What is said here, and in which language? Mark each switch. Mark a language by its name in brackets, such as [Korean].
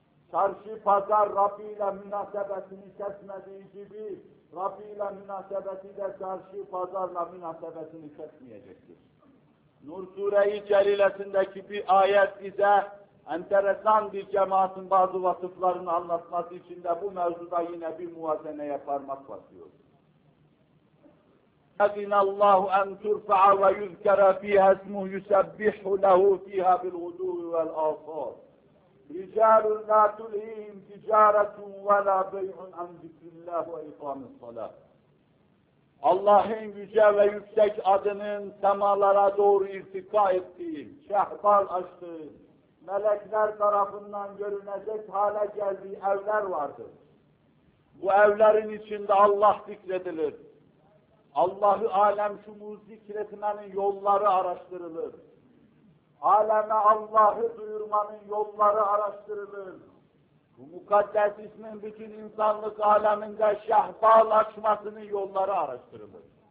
[Turkish] Çarşı, pazar Rabbi ile münasebetini kesmediği gibi Rabbi ile münasebeti de çarşı, pazarla münasebetini kesmeyecektir. Nur Sure-i Celilesindeki bir ayet bize enteresan bir cemaatin bazı vasıflarını anlatması için de bu mevzuda yine bir muvazeneye parmak basıyor. [Arabic] اَذِنَ اللّٰهُ اَنْ تُرْفَعَ وَيُذْكَرَ ف۪يهَا اسْمُهُ يُسَبِّحُ لَهُ ف۪يهَا بِالْغُدُوِ وَالْاَصَالِ رِجَالُ لَا تُلْه۪يهِمْ تِجَارَةٌ وَلَا بَيْعٌ اَنْ ذِكْرِ اللّٰهُ وَاِقَامِ الصَّلَةِ [Turkish] Allah'ın yüce ve yüksek adının semalara doğru irtika ettiğin, şehbal açtığın, melekler tarafından görünecek hale geldiği evler vardır. Bu evlerin içinde Allah zikredilir. Allah-ı alem şumuz zikretmenin yolları araştırılır. Aleme Allah'ı duyurmanın yolları araştırılır. Bu mukaddes ismin bütün insanlık aleminde şehbalaşmasının yolları araştırılır.